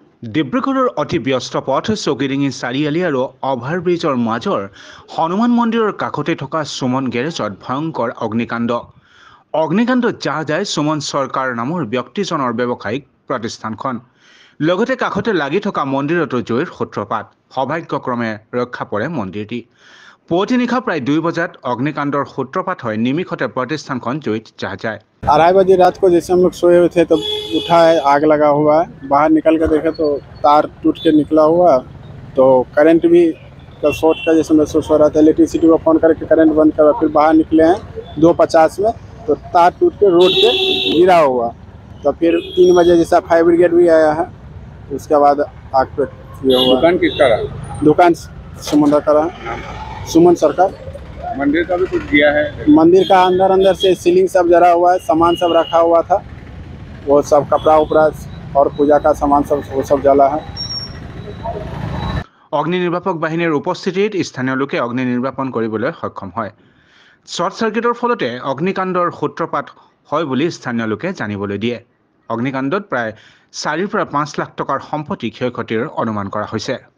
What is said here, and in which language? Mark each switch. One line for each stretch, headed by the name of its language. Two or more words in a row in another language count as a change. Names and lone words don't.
Assamese: ডিব্ৰুগড়ৰ অতি ব্যস্ত পথ চকিডিঙি চাৰিআলি আৰু অভাৰব্ৰিজৰ মাজৰ হনুমান মন্দিৰৰ কাষতে থকা সুমন গেৰেজত ভয়ংকৰ অগ্নিকাণ্ডত জাহ যায় সুমন চৰকাৰ নামৰ ব্যক্তিজনৰ ব্যৱসায়িক প্ৰতিষ্ঠানখন। লগতে কাষতে লাগি থকা মন্দিৰতো জুইৰ সূত্ৰপাত। সৌভাগ্যক্ৰমে ৰক্ষা পৰে মন্দিৰটি। পুৱতি নিশা প্ৰায় 2 বজাত অগ্নিকাণ্ডৰ সূত্ৰপাত হয় নিমিষতে प्रतिष्ठान জুইত জাহ যায়।
Hindi: 2:30 बजे रात को जैसे हम लोग सोए हुए थे तो उठा है, आग लगा हुआ है। बाहर निकल कर देखे तो तार टूट के निकला हुआ, तो करंट भी का शॉर्ट का जैसे महसूस हो रहा था। इलेक्ट्रिसिटी को फोन करके करंट बंद करा, फिर बाहर निकले हैं 2:50 में तो तार टूट के रोड पे गिरा हुआ। तो फिर 3 बजे जैसा
English: fire brigade
Hindi: भी आया है, उसके बाद आग पे हुआ। दुकान किसका रहा? दुकान सुमन का रहा, सुमन सरकार। मंदिर का भी कुछ दिया है? मंदिर का अंदर से सीलिंग सब जरा हुआ है, सामान सब रखा हुआ था, वो सब कपड़ा उपड़ा और पूजा का सामान सब वो सब जला है।
Assamese: অগ্নি নিৰ্বাপক বাহিনীৰ উপস্থিতিত স্থানীয় লোকে অগ্নি নিৰ্বাপন কৰিবলৈ সক্ষম হয়।
English: short circuit
Assamese: ফলতে অগ্নিকাণ্ডৰ সূত্ৰপাত হয় বুলি স্থানীয় লোকে জানিবলৈ দিয়ে। অগ্নিকাণ্ডত প্ৰায় 4 পৰা 5 লাখ টকাৰ সম্পত্তি ক্ষয়ক্ষতিৰ অনুমান কৰা হৈছে।